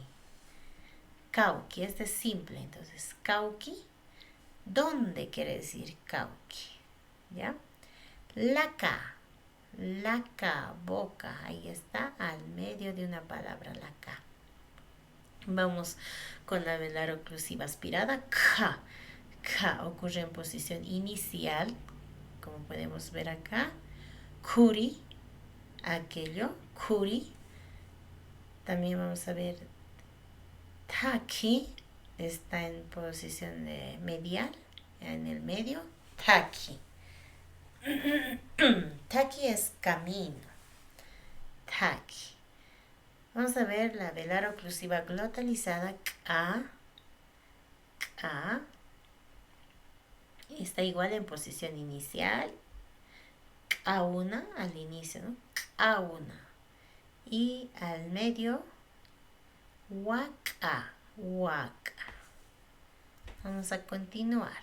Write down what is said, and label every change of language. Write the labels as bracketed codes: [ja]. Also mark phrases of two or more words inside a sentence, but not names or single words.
[es] Cauki, este es simple, entonces cauki, ¿dónde quiere decir cauki? ¿Ya? Laca, boca, ahí está, al medio de una palabra, laca. Vamos con la velar oclusiva aspirada, ka. Ka ocurre en posición inicial, como podemos ver acá. Kuri, aquello, kuri. También vamos a ver Taki está en posición de medial, en el medio. Taki. Taki es camino. Taki. Vamos a ver la velar oclusiva glotalizada. Ka. Ka. Está igual en posición inicial. A1 al inicio, ¿no? A1. Y al medio, waka, waka. Vamos a continuar.